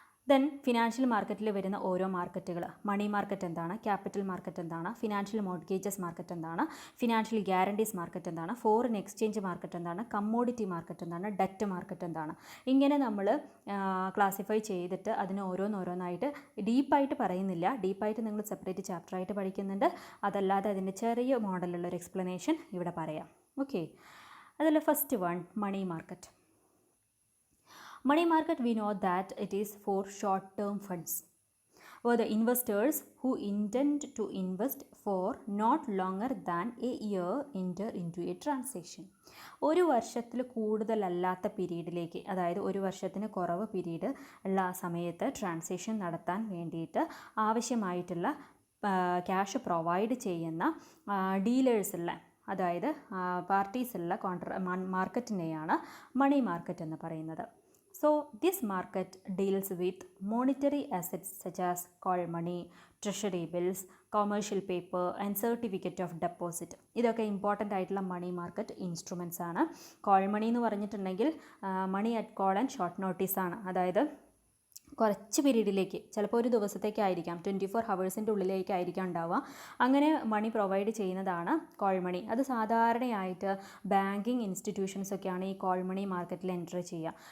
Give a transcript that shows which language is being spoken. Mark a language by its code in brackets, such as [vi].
[ml] Then financial മാർക്കറ്റിൽ വരുന്ന ഓരോ മാർക്കറ്റുകൾ, മണി മാർക്കറ്റ് എന്താണ്, ക്യാപിറ്റൽ മാർക്കറ്റ് എന്താണ്, ഫിനാൻഷ്യൽ മോർട്ട്ഗേജസ് മാർക്കറ്റ് എന്താണ്, ഫിനാൻഷ്യൽ ഗ്യാരണ്ടീസ് മാർക്കറ്റ് എന്താണ്, ഫോറിൻ എക്സ്ചേഞ്ച് മാർക്കറ്റ് എന്താണ്, കമ്മോഡിറ്റി മാർക്കറ്റ് എന്താണ്, ഡെറ്റ് മാർക്കറ്റ് എന്താണ്, ഇങ്ങനെ നമ്മൾ ക്ലാസിഫൈ ചെയ്തിട്ട് അതിന് ഓരോന്നായിട്ട് ഡീപ്പായിട്ട് പറയുന്നില്ല. ഡീപ്പായിട്ട് നിങ്ങൾ സെപ്പറേറ്റ് ചാപ്റ്ററായിട്ട് പഠിക്കുന്നുണ്ട്. അതല്ലാതെ അതിൻ്റെ ചെറിയ മോഡലുള്ളൊരു എക്സ്പ്ലനേഷൻ ഇവിടെ പറയാം. ഓക്കെ, അതിൽ first one money market. [en] Money market, we know that it is for short-term funds, or the investors who intend to invest for not longer than a year enter into a transaction. [ml] ഒരു വർഷത്തിൽ കൂടുതലല്ലാത്ത പീരീഡിലേക്ക്, അതായത് ഒരു വർഷത്തിന് കുറവ് period ഉള്ള സമയത്ത് transaction നടത്താൻ വേണ്ടിയിട്ട് ആവശ്യമായിട്ടുള്ള ക്യാഷ് പ്രൊവൈഡ് ചെയ്യുന്ന ഡീലേഴ്സുള്ള, അതായത് പാർട്ടീസുള്ള മാർക്കറ്റിനെയാണ് മണി മാർക്കറ്റ് എന്ന് പറയുന്നത്. [en] So this market deals with monetary assets such as call money, treasury bills, commercial paper and certificate of deposit. [ml] ഇതൊക്കെ ഇമ്പോർട്ടൻ്റ് ആയിട്ടുള്ള മണി മാർക്കറ്റ് ഇൻസ്ട്രുമെൻറ്റ്സ് ആണ്. കോൾ മണി എന്ന് പറഞ്ഞിട്ടുണ്ടെങ്കിൽ മണി at call and short notice ആണ്. അതായത് കുറച്ച് പീരീഡിലേക്ക്, ചിലപ്പോൾ ഒരു ദിവസത്തേക്കായിരിക്കാം, 24 ഹവേഴ്സിൻ്റെ ഉള്ളിലേക്കായിരിക്കാം ഉണ്ടാവുക. അങ്ങനെ മണി പ്രൊവൈഡ് ചെയ്യുന്നതാണ് കോൾ മണി. അത് സാധാരണയായിട്ട് ബാങ്കിങ് ഇൻസ്റ്റിറ്റ്യൂഷൻസൊക്കെയാണ് ഈ കോൾ മണി മാർക്കറ്റിൽ എൻ്റർ ചെയ്യുക.